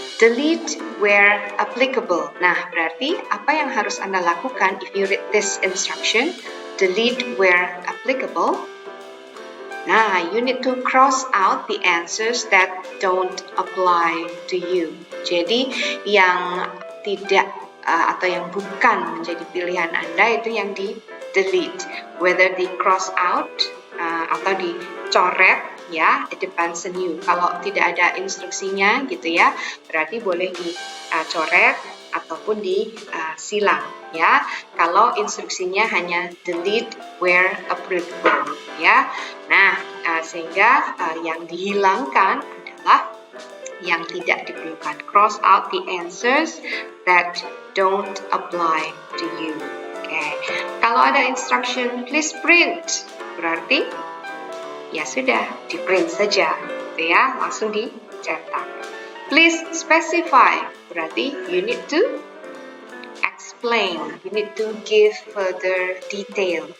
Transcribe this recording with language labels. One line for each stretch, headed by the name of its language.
English: Delete where applicable.
Indonesian: Nah, berarti apa yang harus Anda lakukan
English: if you read this instruction? Delete where applicable. Nah, you need to cross out the answers that don't apply to you.
Indonesian: Jadi, yang tidak atau yang bukan menjadi pilihan Anda itu yang di delete.
English: Whether di cross out
Indonesian: atau dicoret ya,
English: it depends on you.
Indonesian: Kalau tidak ada instruksinya gitu ya, berarti boleh dicoret ataupun disilang ya. Kalau instruksinya hanya
English: delete where applicable
Indonesian: ya. Nah, sehingga yang dihilangkan adalah yang tidak diperlukan.
English: Cross out the answers that don't apply to you.
Indonesian: Okay. Kalau ada
English: instruction please print,
Indonesian: berarti ya sudah, di print saja, gitu ya, langsung dicetak.
English: Please specify, berarti you need to explain, you need to give further detail.